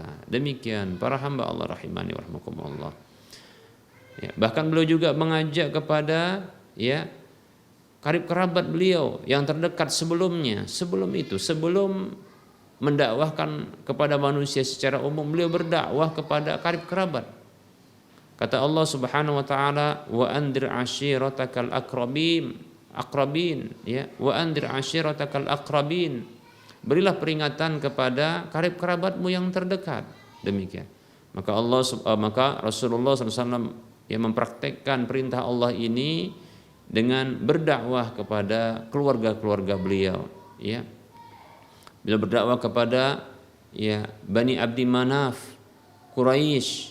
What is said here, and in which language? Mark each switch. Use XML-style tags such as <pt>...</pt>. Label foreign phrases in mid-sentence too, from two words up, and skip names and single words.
<id>Demikian para hamba Allah</id> <ar>رحمني ورحمكم الله.</ar> <id>Bahkan beliau juga mengajak kepada karib kerabat beliau yang terdekat sebelumnya. Sebelum mendakwahkan kepada manusia secara umum, beliau berdakwah kepada karib kerabat.</id> <ar>Kata الله سبحانه وتعالى، وأنذر عشيرتك الأقربين، وأنذر عشيرتك الأقربين.</ar> <id>Berilah peringatan kepada karib kerabatmu yang terdekat. Demikian. Maka Rasulullah SAW mempraktekkan perintah Allah ini dengan berdakwah kepada keluarga-keluarga beliau. Beliau berdakwah kepada Bani Abdi Manaf, Quraisy.</id>